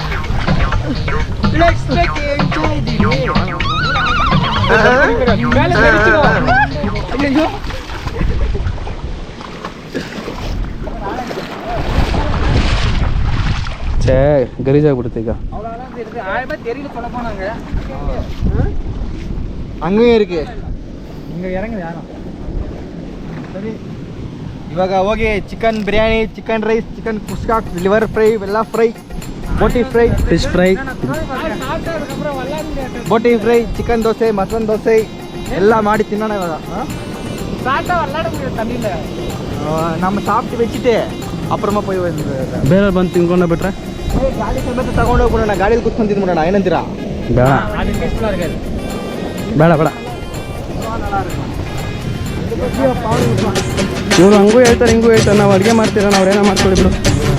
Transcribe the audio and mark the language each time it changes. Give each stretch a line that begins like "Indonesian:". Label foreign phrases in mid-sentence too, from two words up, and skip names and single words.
Kannada: ಛೇ ಗಲೀಜಾಗ್ಬಿಡುತ್ತೆ ಈಗ. ಹಂಗೂ ಇருக்கு
Tamil: இங்கே இறங்குது யாரும்
Kannada: ಸರಿ ಇವಾಗ ಹೋಗಿ ಚಿಕನ್ ಬಿರಿಯಾನಿ,
English: chicken rice,
Kannada: ಚಿಕನ್ ಕುಸ್ಕಾ,
English: liver fry,
Kannada: ಎಲ್ಲ ಫ್ರೈ, ಬೋಟಿ ಫ್ರೈ,
English: fish fry,
Kannada: ಬೋಟಿ ಫ್ರೈ, ಚಿಕನ್ ದೋಸೆ, ಮಟನ್ ದೋಸೆ ಎಲ್ಲ ಮಾಡಿ ತಿನ್ನೋಣ ಇವಾಗ.
Tamil: நம்ம சாப்பிட்டு வச்சுட்டு அப்புறமா போய்
Kannada: ಬೇರೆ ಬಂದು ತಿನ್ಕೊಂಡ ಬಿಟ್ರೆ ಗಾಡಿ ಸಮೇತ ತಗೊಂಡು ಹೋಗ್ಬಿಡೋಣ. ಗಾಡಿಯಲ್ಲಿ ಕೂತ್ಕೊಂಡು ತಿಂದ್ಬಿಡೋಣ, ಏನಂತೀರಾ? ಬೇಡ ಬೇಡ ಬೇಡ. ಇವ್ರು ಹಂಗೂ ಹೇಳ್ತಾರೆ ಹಿಂಗೂ ಹೇಳ್ತಾರೆ, ನಾವು ಅಡುಗೆ ಮಾಡ್ತೀರ, ನಾವು ಏನೋ ಮಾಡ್ಕೊಳ್ಳಿ ಬಿಡು.